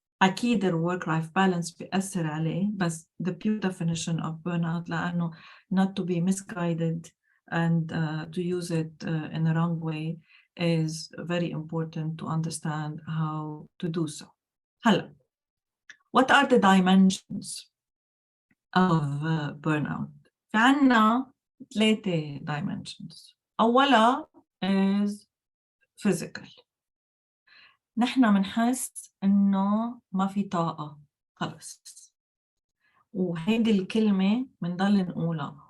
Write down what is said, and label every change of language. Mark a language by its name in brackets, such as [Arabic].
[English] أكيد ال work-life balance [Arabic] بيأثر عليه, بس [English] the pure definition of burnout لأنه not to be misguided and to use it in the wrong way is very important to understand how to do so. What are the dimensions of burnout? [Arabic] في عنا 3 dimensions. [English] أولا is physical. [Arabic] نحن بنحس إنه ما في طاقة خلص, وهيدي الكلمة بنضل نقولها.